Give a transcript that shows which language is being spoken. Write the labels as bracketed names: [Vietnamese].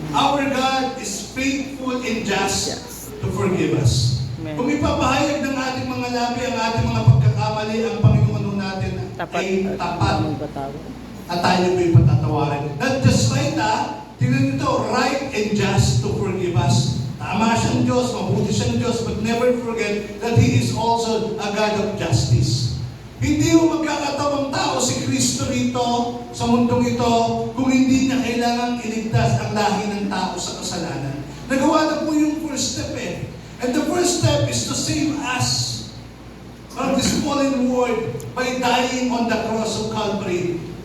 [English] our God is faithful and just Yes. to forgive us. Amen. [Filipino] Kung ipapahayag ng ating mga labi, ang ating mga pagkakamali, ang Panginoon natin ay tapat. At tayo may patatawarin. [English] Not just right, [Filipino] tingnan nito, [English] right and just to forgive us. [Filipino] Tama siyang Diyos, mabuti siyang Diyos, [English] but never forget that He is also a God of justice. [Filipino] Hindi mo magkakatawang tao si Kristo rito, sa mundong ito, kung hindi niya kailangang iligtas ang lahi ng tao sa kasalanan. Nagawa na po yung [English] first step [Filipino] eh. [English] And the first step is to save us from this fallen world by dying on the cross of Calvary.